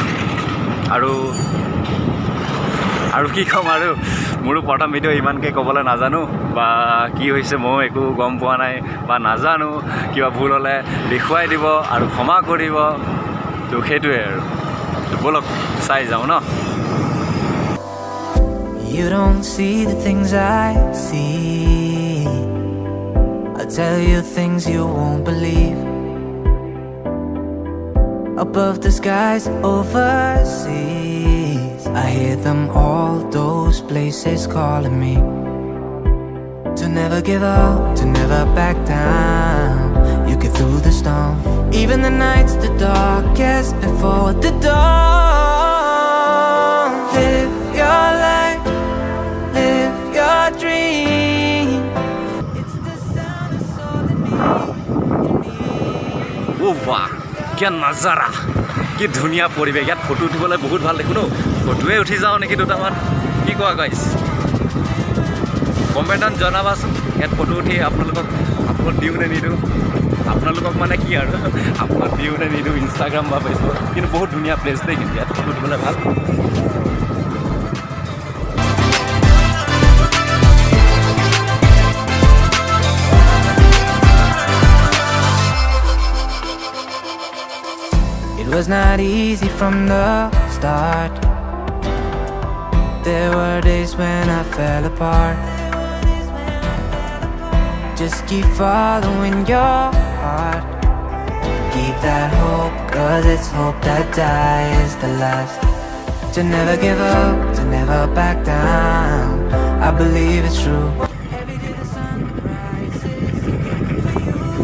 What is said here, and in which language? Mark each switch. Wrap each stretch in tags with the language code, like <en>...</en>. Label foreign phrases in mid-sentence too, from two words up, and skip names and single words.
<as>আৰু কি ক'ম, আৰু মোৰো প্ৰথম ভিডিঅ' ইমানকৈ ক'বলৈ নাজানো, বা কি হৈছে ময়ো একো গম পোৱা নাই বা নাজানো। কিবা ভুল হ'লে দেখুৱাই দিব আৰু ক্ষমা কৰিব। তো সেইটোৱে আৰু, ব'লক চাই যাওঁ ন।</as> <en>You don't see the things I see. I'll tell you things you won't believe. Above the skies overseas, I hear them all, those places calling me. To never give up, to never back down. You get through the storm, even the nights the darkest before the dawn. Live your life, live your dream. It's the sound of soul in me.</en> <as>ও বাহ, কি নাজাৰা, কি ধুনীয়া পৰিৱেশ। ইয়াত ফটো উঠিবলৈ বহুত ভাল দেখোঁ ন। ফটোৱে উঠি যাওঁ নেকি দুটামান, কি কোৱা গাইছ? কমেণ্টত জনাবাচোন, ইয়াত ফটো উঠি আপোনালোকক আপলোড দিওঁ নে নিদিওঁ। আপোনালোকক মানে কি আৰু, আপলোড দিওঁ নে নিদিওঁ ইনষ্টাগ্ৰাম বা ফেচবুক। কিন্তু বহুত ধুনীয়া প্লেচ দেই, কিন্তু ইয়াত ফটো উঠিবলৈ ভাল।</as> <en>It was not easy from the start. There were days when I fell apart. Just keep following your heart. Keep that hope, 'cause it's hope that dies the last. To never give up, to never back down. I believe it's true. Every day the sun rises again for you.</en>